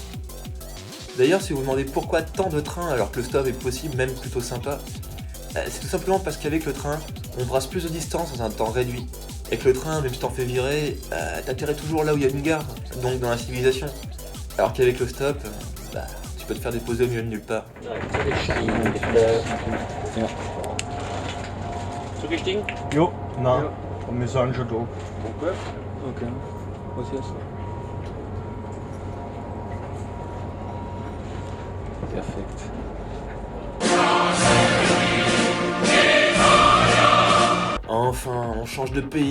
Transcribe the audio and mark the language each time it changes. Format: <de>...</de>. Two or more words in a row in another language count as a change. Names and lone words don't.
<fr>D'ailleurs, si vous vous demandez pourquoi tant de trains alors que le stop est possible, même plutôt sympa, c'est tout simplement parce qu'avec le train, on brasse plus de distance dans un temps réduit. Avec le train, même si t'en fais virer, t'atterrais toujours là où il y a une gare, donc dans la civilisation. Alors qu'avec le stop, tu peux te faire déposer au milieu de nulle part.</fr> <de>Zugestiegen? Jo, na, Ja. wir sind schon da. Okay. Okay. Was jetzt? Perfekt.</de> <fr>Enfin, on change de pays.</fr>